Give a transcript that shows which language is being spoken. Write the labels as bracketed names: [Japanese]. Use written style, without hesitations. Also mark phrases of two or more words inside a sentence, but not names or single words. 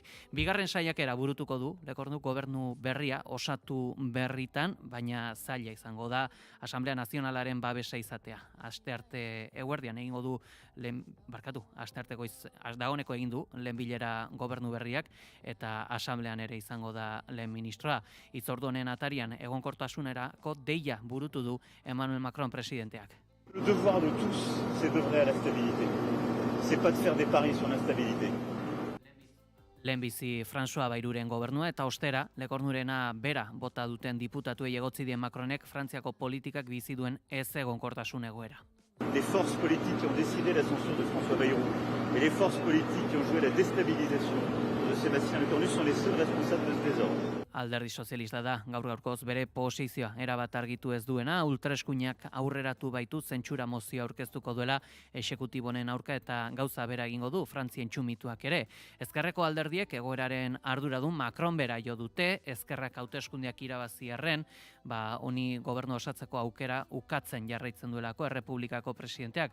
[Basque] Bigarren saiakera burutuko du Lecornuk gobernu berria osatu berritan, baina zaila izango da Asamblea Nazionalaren babesa izatea. Astearte eguerdian egingo du astearteko dagoneko egin du lehen bilera gobernu berriak eta asamblean ere izango da lehen ministroa. Hitzordu honen atarian egonkortasunerako deia burutu du Emmanuel Macron presidenteak. [French] Le devoir de tous, c'est d'œuvrer à la stabilité. C'est pas de faire des paris sur l'instabilité. [Basque] Lehenbizi François Bayruren gobernua eta ostera Lecornurena bera bota duten diputatuei egotzi dien Macronek Frantziako politikak bizi duen ez egonkortasun egoera. [French] Les forces politiques qui ont décidé la censure de François Bayrou et les forces politiques qui ont joué la déstabilisation de Sébastien Lecornu sont les seuls responsables de ce désordre. [Basque] Alderdi sozialista da gaur-gaurkoz bere posizioa erabat argitu ez duena, ultraeskuinak aurreratu baitu zentsura mozioa aurkeztuko duela exekutibonen aurka eta gauza bera egingo du Frantzien txumituak ere. Ezkerreko alderdiek egoeraren arduradun Macron bera jo dute, ezkerrak hauteskundeak irabazi arren, honi gobernu osatzeko aukera ukatzen jarraitzen duelako Errepublikako presidenteak.